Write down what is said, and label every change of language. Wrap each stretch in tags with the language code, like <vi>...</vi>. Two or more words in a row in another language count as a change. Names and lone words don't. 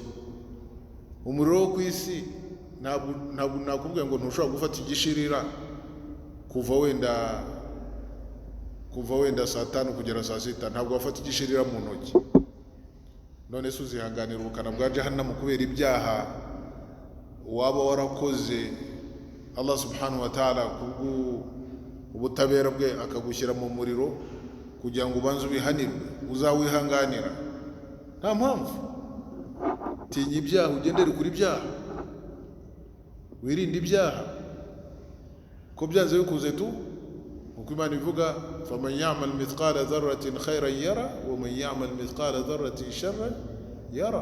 <rw>Umuriro wo ku isi ntabwo nakubwira ngo ntushobora gufata igishirira kuva wenda saa 5 kugera saa 6, ntabwo wafata igishirira mu ntoki. None se uzihanganira ubukana bwa jahannam kubera ibyaha waba warakoze?</rw> <ar>الله سبحانه وتعالى</ar> <rw>ubutabera bwe akagushyira mu muriro kugira ngo ubanze ubihanirwe, uzawihanganira? Nta mpamvu. Tinya ibyaha, ugendere kuri ibyaha, wirinde ibyaha, ko byanze bikuze tu. Uko Imana ivuga,</rw> <ar>فمن يعمل مثقال ذرة خيرا يره ومن يعمل مثقال ذرة شرا يره.</ar>